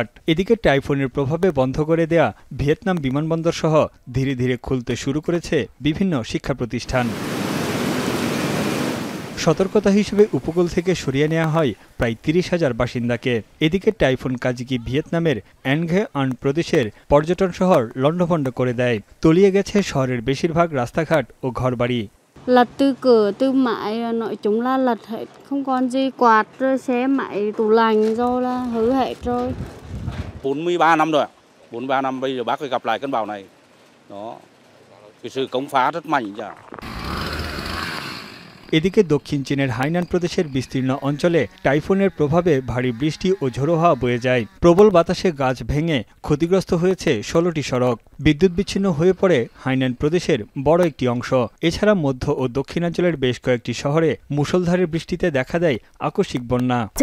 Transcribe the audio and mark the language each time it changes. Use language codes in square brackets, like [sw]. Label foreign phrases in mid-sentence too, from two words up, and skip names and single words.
[bn] এদিকে টাইফুনের প্রভাবে বন্ধ করে দেয়া ভিয়েতনাম বিমানবন্দর সহ ধীরে ধীরে খুলতে শুরু করেছে বিভিন্ন শিক্ষা প্রতিষ্ঠান। সতর্কতা হিসেবে উপকূল থেকে সরিয়ে নেওয়া হয় প্রায় ৩০,০০০ বাসিন্দাকে। এদিকে টাইফুন কাজিকি ভিয়েতনামের অ্যানঘে আন প্রদেশের পর্যটন শহর লণ্ডভণ্ড করে দেয়। তলিয়ে গেছে শহরের বেশিরভাগ রাস্তাঘাট ও ঘরবাড়ি। [vi] Lật từ cửa từ mãi nội chúng là lật hết, không còn gì, quạt rồi xe máy tủ lạnh rồi là hư hết rồi. 43 năm rồi, 43 năm bây giờ bác phải gặp lại cơn bão này. Đó, cái sự công phá rất mạnh chả. [bn] এদিকে দক্ষিণ চীনের হাইনান প্রদেশের বিস্তীর্ণ অঞ্চলে টাইফুনের প্রভাবে ভারী বৃষ্টি ও ঝোড়ো হাওয়া বয়ে যায়। প্রবল বাতাসে গাছ ভেঙে ক্ষতিগ্রস্ত হয়েছে ১৬টি সড়ক। বিদ্যুৎ বিচ্ছিন্ন হয়ে পড়ে হাইনান প্রদেশের বড় একটি অংশ। এছাড়া মধ্য ও দক্ষিণাঞ্চলের বেশ কয়েকটি শহরে মুষলধারে বৃষ্টিতে দেখা দেয় আকস্মিক বন্যা।